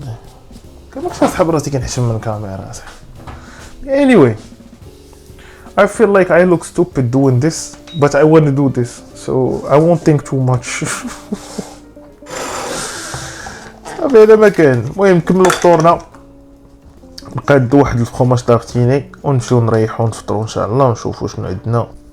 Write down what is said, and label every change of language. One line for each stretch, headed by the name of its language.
Arabic: انا كنبقاش نسحب راسي كنحشم من الكاميرا صاحبي.
English: anyway I feel like I look stupid doing this, but I want to do this, so I won't think too much.
Arabic: صافي هذا ما كان. المهم نكملوا فطورنا، نقادو واحد الفخوماج طافتيني ونمشيو نريحو نفطرو ان شاء الله، ونشوفو شنو عندنا.